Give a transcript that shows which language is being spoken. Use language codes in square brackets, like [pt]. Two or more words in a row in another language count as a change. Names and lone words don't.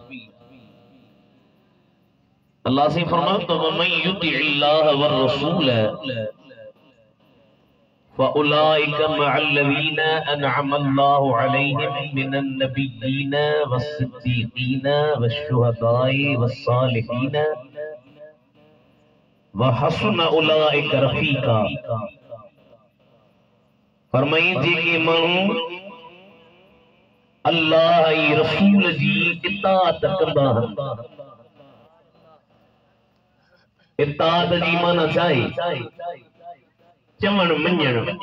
[ar] अल्लाह से फरमायो तो من يطع الله والرسول فأولئك مع الذين أنعم الله عليهم من النبيين والصديقين والشهداء والصالحين وحسن أولئك رفيقا. [sd] फरमाई जेके माण्हू अल्लाह ऐं रसूल जी इताअत कंदा आहिनि। इताअत जी माना छा आहे? चवण मञण।